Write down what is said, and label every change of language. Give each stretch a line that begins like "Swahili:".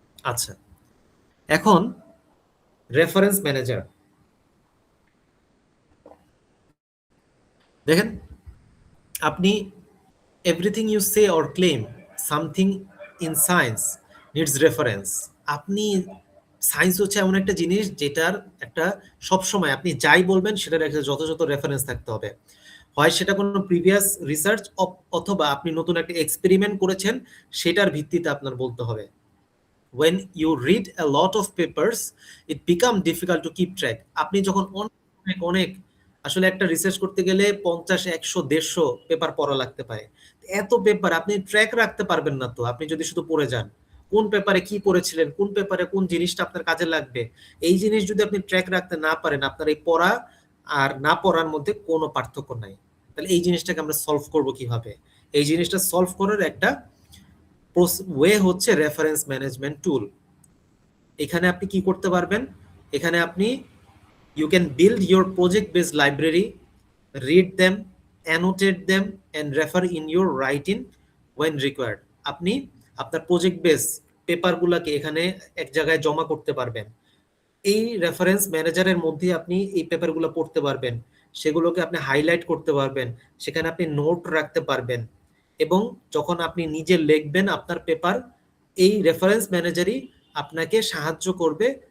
Bangla: আচ্ছা, এখন reference manager দেখেন, আপনি
English: Everything you say or claim something in science needs reference.
Bangla: আপনি সায়েন্স হচ্ছে এমন একটা জিনিস যেটার একটা সবসময় আপনি যাই বলবেন সেটার একটা যথাযথ রেফারেন্স থাকতে হবে। হয় সেটা কোনো প্রিভিয়াস রিসার্চ অথবা আপনি নতুন একটা এক্সপেরিমেন্ট করেছেন, সেটার ভিত্তিতে আপনার বলতে হবে।
English: when you read a lot of papers it become difficult to keep track।
Bangla: আপনি যখন অনেক অনেক আসলে একটা রিসার্চ করতে গেলে 50, 100, 150 পেপার পড়া লাগতে পারে। এত পেপার আপনি ট্র্যাক রাখতে পারবেন না। তো আপনি যদি শুধু পড়ে যান, কোন পেপারে কি পড়েছিলেন, কোন পেপারে কোন জিনিসটা আপনার কাজে লাগবে, এই জিনিস যদি আপনি ট্র্যাক রাখতে না পারেন, আপনার এই পড়া আর না পড়ার মধ্যে কোনো পার্থক্য নাই। তাহলে এই জিনিসটাকে আমরা সলভ করব কিভাবে? এই জিনিসটা সলভ করার একটা ওয়ে হচ্ছে রেফারেন্স ম্যানেজমেন্ট টুল। এখানে আপনি কি করতে পারবেন? এখানে আপনি
English: you can build your project based library, read them, annotate them and refer in your writing when required।
Bangla: আপনি আপনার প্রজেক্ট বেস পেপারগুলোকে এখানে এক জায়গায় জমা করতে পারবেন। এই রেফারেন্স ম্যানেজারের মধ্যে আপনি এই পেপারগুলো পড়তে পারবেন, সেগুলোকে আপনি হাইলাইট করতে পারবেন, সেখানে আপনি নোট রাখতে পারবেন। এবং যখন আপনি নিজে লিখবেন আপনার পেপার, এই রেফারেন্স ম্যানেজারই আপনাকে সাহায্য করবে।